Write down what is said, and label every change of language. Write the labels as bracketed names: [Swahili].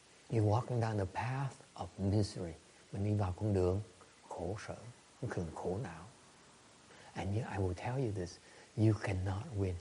[English] You're walking down the path of misery. [Vietnamese] Mình đi vào con đường khổ sở, con đường khổ não. [English] And I will tell you this, you cannot win.